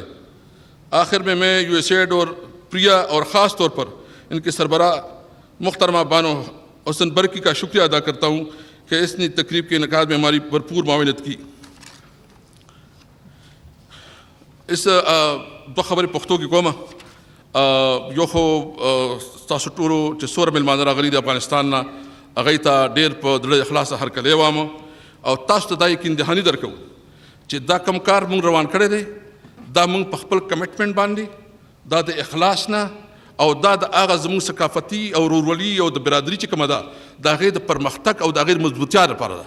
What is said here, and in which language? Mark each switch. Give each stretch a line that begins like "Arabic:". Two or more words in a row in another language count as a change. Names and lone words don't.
Urdu: آخر میں یو ایس ایڈ اور پریا اور خاص طور پر ان کے سربراہ محترمہ بانو حسن برکی کا شکریہ ادا کرتا ہوں کہ اس نے تقریب کے انعقاد میں ہماری بھرپور معاونت کی۔
Pashto: اس دو خبر پختو کی قومہ یو خو تاسو ټولو چې څومره میلمانه راغلي د افغانستان نه هغوی ته ډېر په زړه اخلاصه هرکلی وایم، او تاسو ته دا یقین دهاني درکوم چې دا کوم کار موږ روان کړی دی دا موږ په خپل کمټمنټ باندې، دا د اخلاص نه، او دا د هغه زموږ ثقافتي او ورورولي او د برادري چې کومه ده د هغې د پرمختګ او د هغې د مضبوطیا لپاره ده۔